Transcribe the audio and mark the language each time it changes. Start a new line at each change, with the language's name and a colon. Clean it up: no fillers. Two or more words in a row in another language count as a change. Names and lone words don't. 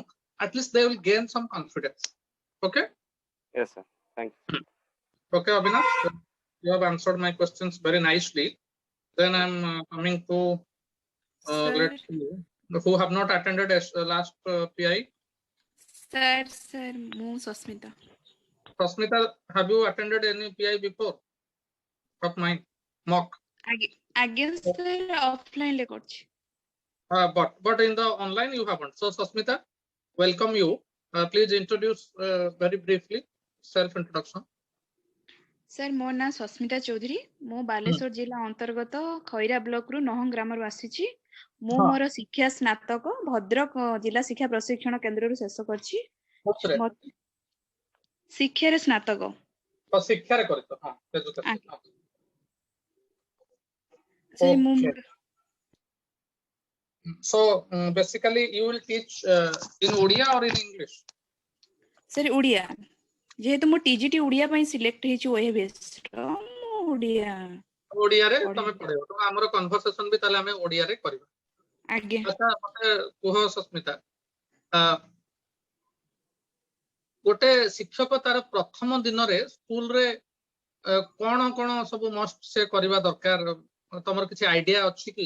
English: At least they will gain some confidence. Okay. Yes, sir. Thank you. Okay, Avinash, you have answered my questions very nicely. Then I'm coming to let's see, who have not attended last PI. Sir,
Odia: ମୁଁ ସସ୍ମିତା.
English: Prasmita, have you attended any PI before? Of mine, mock.
Odia: ଆଜ୍ଞା sir, offline ରେ କରିଛି.
English: But in the online you haven't. So Sasmita, welcome you. Please introduce very briefly self introduction. Sir,
Odia: ମୋ ନାଁ ସସ୍ମିତା ଚୌଧୁରୀ. ମୁଁ ବାଲେଶ୍ୱର ଜିଲ୍ଲା ଅନ୍ତର୍ଗତ ଖଇରା ବ୍ଲକରୁ ନହଙ୍ଗ ଗ୍ରାମରୁ ଆସିଛି. ମୁଁ ମୋର ଶିକ୍ଷା ସ୍ନାତକ ଭଦ୍ରକ ଜିଲ୍ଲା ଶିକ୍ଷା ପ୍ରଶିକ୍ଷଣ କେନ୍ଦ୍ରରୁ ଶେଷ କରିଛି. ଶିକ୍ଷାରେ ସ୍ନାତକ. ଶିକ୍ଷାରେ କରିଛ.
English: education. Okay. So basically you will teach in Odia or in English? Sir,
Odia: ଓଡ଼ିଆ. ଯେହେତୁ ମୁଁ TGT ଓଡ଼ିଆ ପାଇଁ ସିଲେକ୍ଟ ହେଇଛି OAVS ର, ମୁଁ ଓଡ଼ିଆରେ ତମେ ପଢ଼େଇବ. ତ ଆମର କନଭରସେସନ ବି ତାହେଲେ ଆମେ ଓଡ଼ିଆରେ କରିବା. ଆଜ୍ଞା. ଆଚ୍ଛା, ମତେ କୁହ ସସ୍ମିତା, ଗୋଟେ ଶିକ୍ଷକ ତାର ପ୍ରଥମ ଦିନରେ ସ୍କୁଲରେ କଣ କଣ ସବୁ ମଷ୍ଟ ସେ କରିବା ଦରକାର, ତମର କିଛି ଆଇଡିଆ ଅଛି କି?